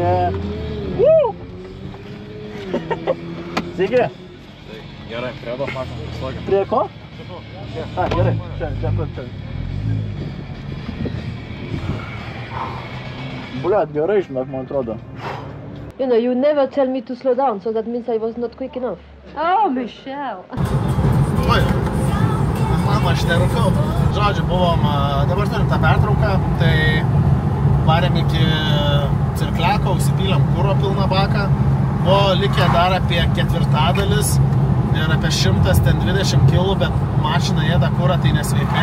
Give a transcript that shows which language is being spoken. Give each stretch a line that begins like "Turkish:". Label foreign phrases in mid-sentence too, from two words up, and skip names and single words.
Lithuanian: Woo! Sveiki. Gerai, prie tos mašinos prislogėm. Prie ko? Gerai, čia. Blet, gerai, žinok, man atrodo.
English: You know, you never tell me to slow down, so that means I was not quick enough. Oh, Michelle.
Lithuanian: Oi, man aš nerūkiau. Žodžiu, buvom, dabar turim tą pertrauką, tai varėm iki Cirkleko, užsipylėm kuro pilną baką, o likę dar apie ketvirtadalis ir apie 120 kg, bet mašina ėda kurą, tai nesveikai.